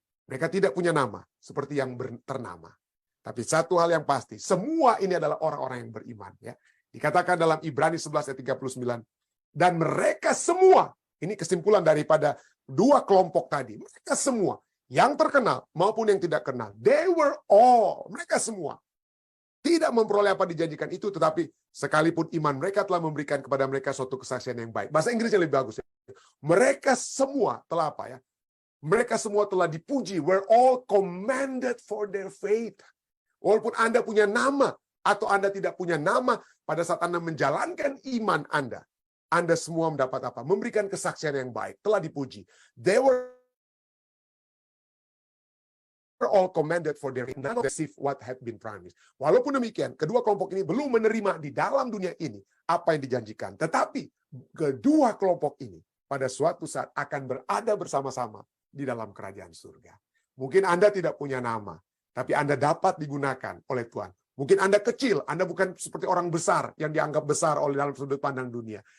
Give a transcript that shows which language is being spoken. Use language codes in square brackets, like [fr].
[id] Mereka tidak punya nama seperti yang ternama. Tapi satu hal yang pasti, semua ini adalah orang-orang yang beriman. Ya. Dikatakan dalam Ibrani 11 ayat 39. Dan mereka semua, ini kesimpulan daripada dua kelompok tadi. Mereka semua, yang terkenal maupun yang tidak kenal. [en] They were all, [id] mereka semua. Tidak memperoleh apa dijanjikan itu, tetapi sekalipun iman mereka telah memberikan kepada mereka suatu kesaksian yang baik. Bahasa Inggrisnya lebih bagus. Ya. Mereka semua telah apa ya? Mereka semua telah dipuji. [en] Were all commended for their faith. [id] Walaupun Anda punya nama atau Anda tidak punya nama, pada saat Anda menjalankan iman Anda semua mendapat apa? Memberikan kesaksian yang baik, telah dipuji. [en] They were all commended for their faith, not receive what had been promised. [id] Walaupun demikian, kedua kelompok ini belum menerima di dalam dunia ini apa yang dijanjikan. Tetapi kedua kelompok ini pada suatu saat akan berada bersama-sama di dalam kerajaan surga. Mungkin Anda tidak punya nama, tapi Anda dapat digunakan oleh Tuhan. Mungkin Anda kecil, Anda bukan seperti orang besar yang dianggap besar oleh dalam sudut pandang dunia.